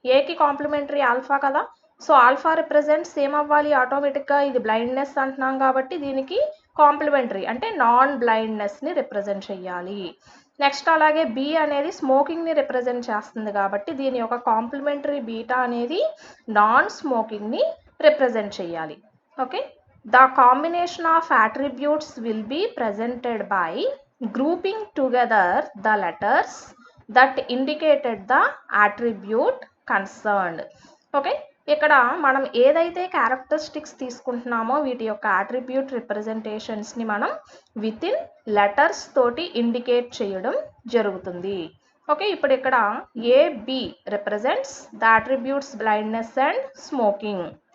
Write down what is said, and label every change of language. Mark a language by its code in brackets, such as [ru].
[te] Aకి complementary alpha కదా, so alpha represents ఏమవ్వాలి ఆటోమేటిక్గా, ఇది బ్లైండ్నెస్ అంటున్నాం కాబట్టి దీనికి కాంప్లిమెంటరీ అంటే నాన్ బ్లైండ్నెస్ని రిప్రజెంట్ చేయాలి. నెక్స్ట్ అలాగే B అనేది స్మోకింగ్ని రిప్రజెంట్ చేస్తుంది కాబట్టి దీని యొక్క కాంప్లిమెంటరీ బీటా అనేది నాన్ స్మోకింగ్ని రిప్రజెంట్ చేయాలి. Okay, [en] the combination of attributes will be presented by grouping together the letters that indicated the attribute concerned. [te] Okay, ఇక్కడ మనం ఏదైతే క్యారెక్టరిస్టిక్స్ తీసుకుంటున్నామో వీటి యొక్క అట్రిబ్యూట్ రిప్రజెంటేషన్స్ని మనం విత్ ఇన్ లెటర్స్ తోటి ఇండికేట్ చేయడం జరుగుతుంది. [en] okay, [te] ఇప్పుడు ఇక్కడ [en] AB represents the attributes blindness and smoking.